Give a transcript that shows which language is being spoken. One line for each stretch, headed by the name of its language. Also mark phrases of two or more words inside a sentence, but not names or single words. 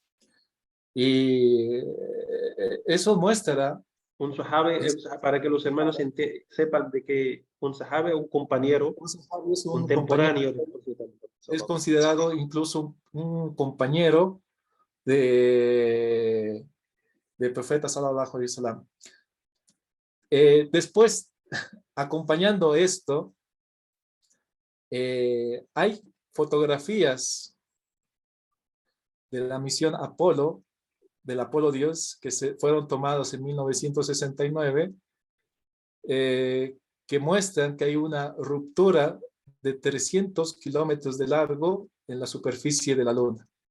Spanish: Y eso muestra... Un sahabe, para que los hermanos sepan de que un sahabe es un compañero es un contemporáneo compañero, del profeta. es considerado incluso un compañero del profeta
Arabic: صلى الله عليه وسلم.
Spanish: Después, acompañando esto, hay fotografías de la misión Apolo, del Apolo 10, que fueron tomados en 1969, que muestran que hay una ruptura de 300 kilómetros de largo en la superficie de la Luna.